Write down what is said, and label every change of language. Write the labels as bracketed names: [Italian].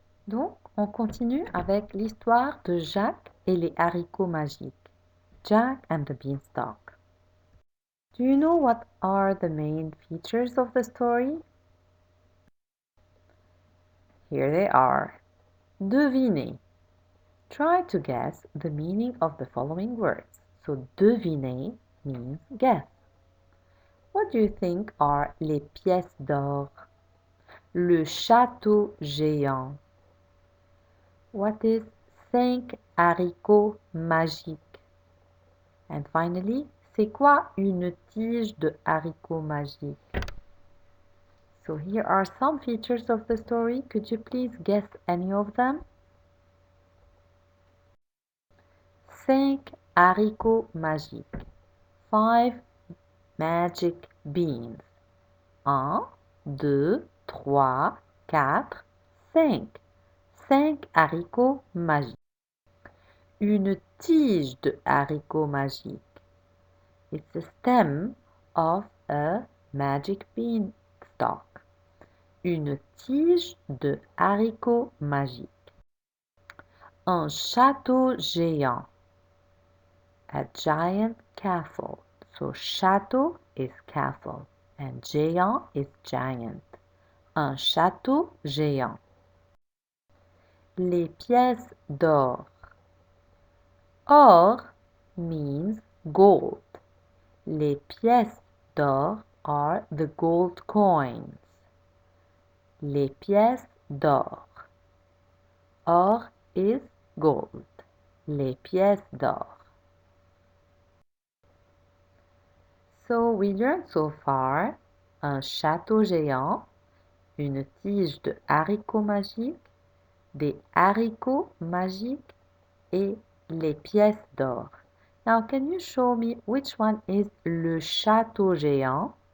[French] Donc, on continue avec l'histoire de Jacques et les haricots magiques. [English] Jack and the Beanstalk. Do you know what are the main features of the story? Here they are. [French] Devinez. [English] Try to guess the meaning of the following words. So, deviner means guess. What do you think are [French] les pièces d'or? Le château géant. [English] What is [French] 5 haricots magiques? [English] And finally, [French] c'est quoi une tige de haricots magiques? [English] So here are some features of the story. Could you please guess any of them? [French] 5 haricots magiques. [English] 5 magic beans. 1, 2, 3, 4, 5. [French] 5 haricots magiques. Une tige de haricots magiques. [English] It's the stem of a magic beanstalk. [French] Une tige de haricots magiques. Un château géant. [English] A giant castle. So château is castle and géant is giant. [French] Un château géant. Les pièces d'or. [English] Or means gold. [French] Les pièces d'or [English] are the gold coins. [French] Les pièces d'or. [English] Or is gold. [French] Les pièces d'or. [English] So we learned so far [French] un château géant, une tige de haricots magiques, des haricots magiques et les pièces d'or. [English] Now, can you show me which one is [French] le château géant?